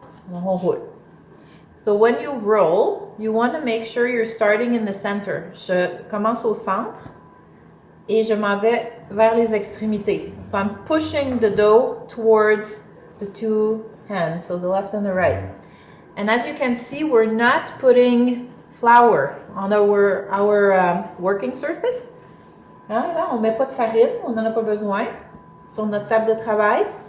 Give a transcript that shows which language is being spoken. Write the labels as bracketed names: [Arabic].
[French] Alors, on roule. [English] So when you roll, you want to make sure you're starting in the center. [French] Je commence au centre et je m'en vais vers les extrémités. [English] So I'm pushing the dough towards the two hands, so the left and the right. And as you can see, we're not putting flour on our working surface. [French] Hein, là, on ne met pas de farine, on n'en a pas besoin sur notre table de travail.